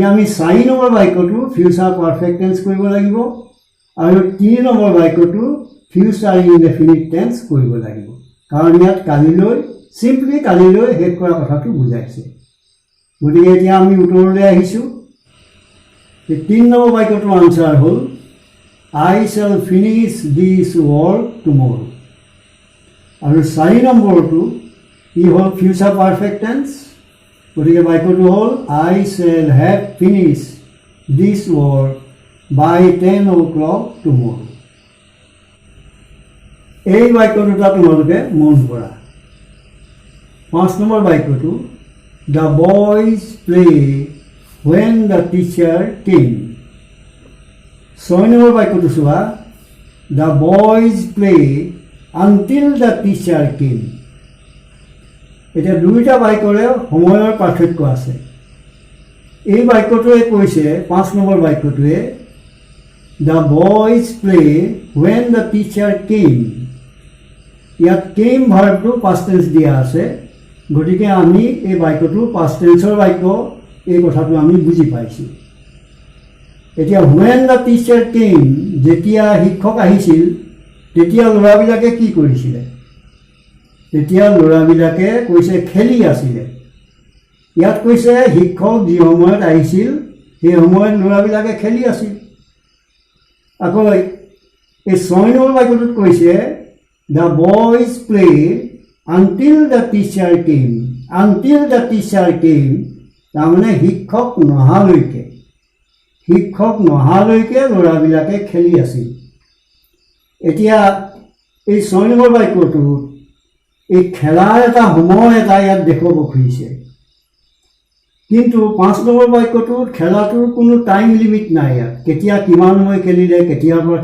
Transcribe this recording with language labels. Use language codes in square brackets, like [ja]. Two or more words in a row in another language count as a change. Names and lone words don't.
[as] আমি 4 নম্বৰ বাক্যটো [en] future perfect tense [as] কৰিব লাগিব আৰু 3 নম্বৰ বাক্যটো [en] future indefinite tense [as] কৰিব লাগিব কাৰণ ইয়াত কালিলৈ সিম্পলি কালিলৈ শেষ কৰা কথাটো বুজাইছে গতিকে এতিয়া আমি উত্তৰলৈ আহিছোঁ 3 নম্বৰ বাক্যটোৰ আনসাৰ হ'ল [en] I shall finish this work tomorrow. [as] আৰু 4 নম্বৰটো ই হ'ল [en] future perfect tense [as] গতিকে বাক্যটো হ'ল [en] I shall have finished this work by 10 o'clock tomorrow. [as] এই বাক্য দুটা তোমালোকে মন কৰা 5 নম্বৰ বাক্যটো [en] The boys play when the teacher came. 6 [as] নম্বৰ বাক্যটো চোৱা [en] The boys play until the teacher came. [as] এতিয়া দুইটা বাক্যৰে সময়ৰ পাৰ্থক্য আছে এই বাক্যটোৱে কৈছে 5 নম্বৰ বাক্যটোৱে [en] The boys play when the teacher came. [as] ইয়াত came ভাৰ্বটো [en] past tense [as] দিয়া আছে গতিকে আমি এই বাক্যটো [en] past tenseৰ [as] বাক্য এই কথাটো আমি বুজি পাইছোঁ এতিয়া [en] when the teacher came [as] যেতিয়া শিক্ষক আহিছিল তেতিয়া ল'ৰাবিলাকে কি কৰিছিলে তেতিয়া ল'ৰাবিলাকে কৈছে খেলি আছিলে ইয়াত কৈছে শিক্ষক যি সময়ত আহিছিল সেই সময়ত ল'ৰাবিলাকে খেলি আছিল আকৌ এই 6 নম্বৰ বাক্যটোত কৈছে [en] The boys played until the teacher came. Until the teacher came [as] তাৰমানে শিক্ষক নহালৈকে ল'ৰাবিলাকে খেলি আছিল এতিয়া এই 6 নম্বৰ বাক্যটো এই খেলাৰ এটা সময় এটা ইয়াত দেখুৱাব খুজিছে কিন্তু 5 নম্বৰ বাক্যটোত খেলাটোৰ কোনো [en] time limit [as] নাই ইয়াত কেতিয়া কিমান সময় খেলিলে কেতিয়াৰ পৰা